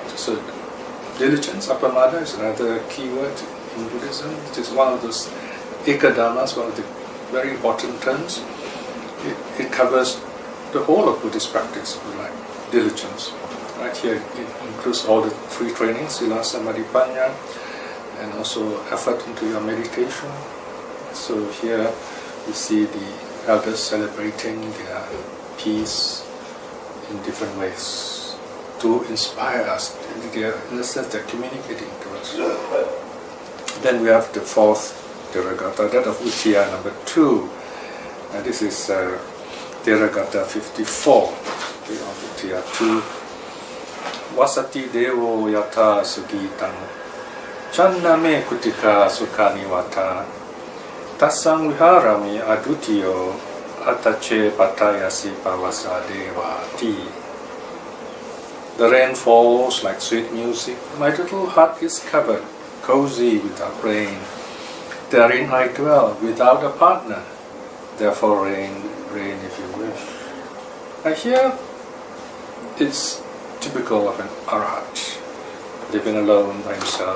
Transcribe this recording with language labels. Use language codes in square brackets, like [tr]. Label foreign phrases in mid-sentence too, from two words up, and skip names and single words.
[en] So diligence, appamada, is another key word in Buddhism. It is one of those ekadhammas, one of the very important terms. It covers the whole of Buddhist practice, if you like, diligence. Right here it includes all the three trainings, [pi] sila, samadhi, panya, [en] and also effort into your meditation. So here we see the elders celebrating their peace in different ways to inspire us. in a sense, they're communicating to us. Then we have the fourth Theragatha, that of Uttiya number 2. This is Theragatha 54, of Uttiya 2. [pi] Vasati devo yata sugitam channame kutika sukhanivata tassang viharami adutiyo atache patayasi pavasadevati. [en] The rain falls like sweet music. My little hut is covered, cozy without rain. Therein I dwell without a partner. Therefore rain, rain if you wish. And here it's typical of an arahat, living alone by himself.